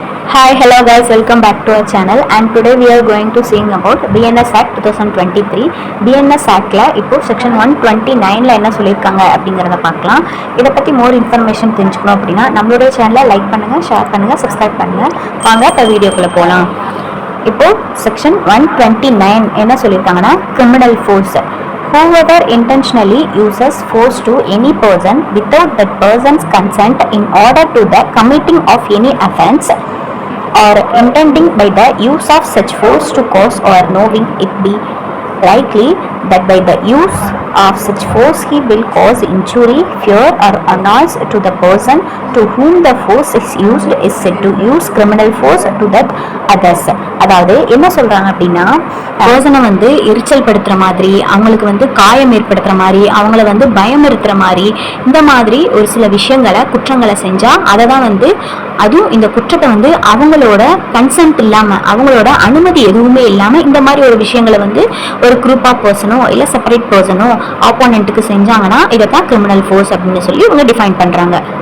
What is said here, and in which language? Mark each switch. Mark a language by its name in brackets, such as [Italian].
[English] Hi, hello guys, welcome back to our channel and today we are going to seeing about BNS Act 2023. [Tamil] BNS Actல இப்போ section 129ல என்ன சொல்லியிருக்காங்க அப்படிங்கிறத பார்க்கலாம். இதை பற்றி மோர் இன்ஃபர்மேஷன் தெரிஞ்சுக்கணும் அப்படின்னா நம்மளுடைய சேனலை லைக் பண்ணுங்கள், ஷேர் பண்ணுங்கள், சப்ஸ்கிரைப் பண்ணுங்கள். வாங்க இப்போ வீடியோக்குள்ளே போகலாம். இப்போ செக்ஷன் 129 என்ன சொல்லியிருக்காங்கன்னா criminal force. [English] Whoever intentionally uses force to any person without that person's consent in order to the committing of any offense or intending by the use of such force to cause or knowing it be likely that by the use of such force he will cause injury, fear or annoyance to the person to whom the force is used is said to use criminal force to that others. [Tamil] அதாவது என்ன சொல்றாங்க அப்படின்னா, பர்சனை வந்து எரிச்சல் படுத்துற மாதிரி, அவங்களுக்கு வந்து காயம் ஏற்படுத்துற மாதிரி, அவங்கள வந்து பயமுறுத்துற மாதிரி, இந்த மாதிரி ஒரு சில விஷயங்களை குற்றங்களை செஞ்சா அதை தான் வந்து, அதுவும் இந்த குற்றத்தை வந்து அவங்களோட கன்சென்ட் இல்லாம, அவங்களோட அனுமதி எதுவுமே இல்லாம இந்த மாதிரி ஒரு விஷயங்களை வந்து ஒரு குரூப் ஆஃப் பர்சனோ இல்ல செப்பரேட் பர்சனோ ஆப்போனண்ட்டுக்கு செஞ்சாங்கன்னா இதைத்தான் கிரிமினல் ஃபோர்ஸ் அப்படின்னு சொல்லி இவங்க டிஃபைன் பண்றாங்க.